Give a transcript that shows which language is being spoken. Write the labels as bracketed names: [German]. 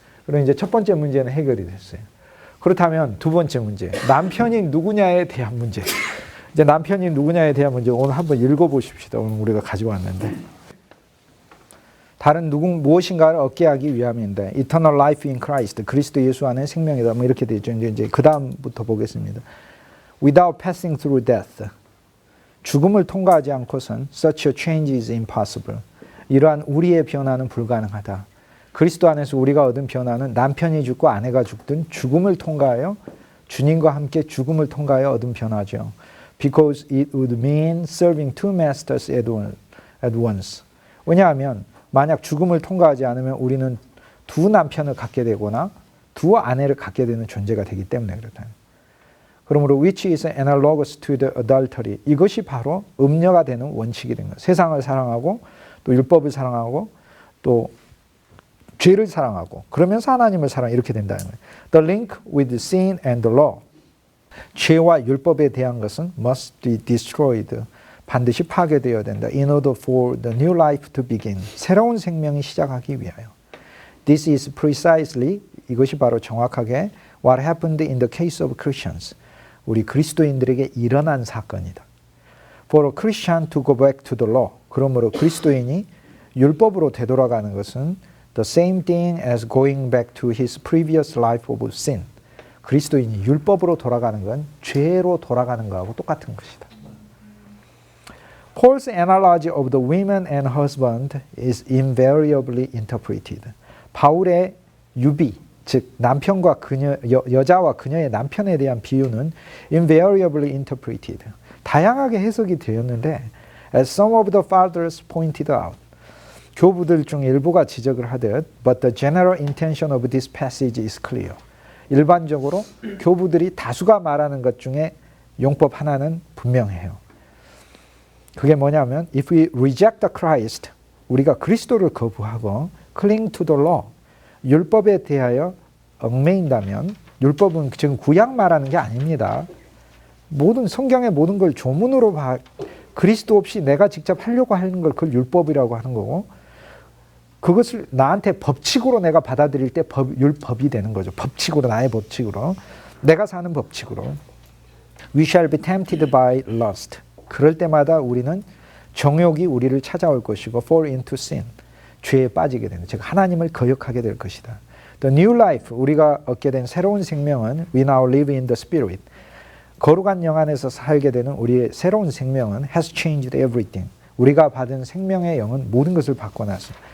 [Korean] 그럼 이제 첫 번째 문제는 해결이 됐어요. 그렇다면 두 번째 문제, 남편이 누구냐에 대한 문제. 이제 남편이 누구냐에 대한 문제 오늘 한번 읽어보십시다. 오늘 우리가 가져왔는데. 다른 무엇인가를 얻게 하기 위함인데 [English] Eternal life in Christ, [Korean] 그리스도 예수 안에 생명이다. 뭐 이렇게 되죠. 이제 그 다음부터 보겠습니다. [English] Without passing through death, [Korean] 죽음을 통과하지 않고선 [English] such a change is impossible. [Korean] 이러한 우리의 변화는 불가능하다. 그리스도 안에서 우리가 얻은 변화는 남편이 죽고 아내가 죽든 죽음을 통과하여 주님과 함께 죽음을 통과하여 얻은 변화죠. [English] Because it would mean serving two masters at once. [Korean] 왜냐하면 만약 죽음을 통과하지 않으면 우리는 두 남편을 갖게 되거나 두 아내를 갖게 되는 존재가 되기 때문에 그렇다. 그러므로 [English] which is analogous to the adultery. [Korean] 이것이 바로 음녀가 되는 원칙이 된 거예요. 세상을 사랑하고 또 율법을 사랑하고 또 죄를 사랑하고 그러면서 하나님을 사랑 이렇게 된다는 거예요. [English] The link with sin and the law. [Korean] 죄와 율법에 대한 것은 [English] must be destroyed. [Korean] 반드시 파괴되어야 된다. [English] In order for the new life to begin. [Korean] 새로운 생명이 시작하기 위하여. [English] This is precisely, [Korean] 이것이 바로 정확하게 [English] what happened in the case of Christians. [Korean] 우리 그리스도인들에게 일어난 사건이다. [English] For a Christian to go back to the law. [Korean] 그러므로 그리스도인이 율법으로 되돌아가는 것은 [English] the same thing as going back to his previous life of sin. [Korean] 그리스도인이 율법으로 돌아가는 건 죄로 돌아가는 것하고 똑같은 것이다. [English] Paul's analogy of the women and husband is invariably interpreted. [Korean] 바울의 유비, 즉 남편과 그녀, 여자와 그녀의 남편에 대한 비유는 [English] invariably interpreted. [Korean] 다양하게 해석이 되었는데 [English] as some of the fathers pointed out. [Korean] 교부들 중 일부가 지적을 하듯 [English] but the general intention of this passage is clear. [Korean] 일반적으로 교부들이 다수가 말하는 것 중에 용법 하나는 분명해요. 그게 뭐냐면 [English] if we reject the Christ, [Korean] 우리가 그리스도를 거부하고 [English] cling to the law, [Korean] 율법에 대하여 얽매인다면 율법은 지금 구약 말하는 게 아닙니다. 모든 성경의 모든 걸 조문으로 그리스도 없이 내가 직접 하려고 하는 걸 그걸 율법이라고 하는 거고 그것을 나한테 법칙으로 내가 받아들일 때 율법이 되는 거죠. 법칙으로 나의 법칙으로 내가 사는 법칙으로 [English] We shall be tempted by lust. [Korean] 그럴 때마다 우리는 정욕이 우리를 찾아올 것이고 [English] fall into sin. [Korean] 죄에 빠지게 되는 즉 하나님을 거역하게 될 것이다. [English] The new life [Korean] 우리가 얻게 된 새로운 생명은 [English] we now live in the spirit. [Korean] 거룩한 영 안에서 살게 되는 우리의 새로운 생명은 [English] has changed everything. [Korean] 우리가 받은 생명의 영은 모든 것을 바꿔놨어.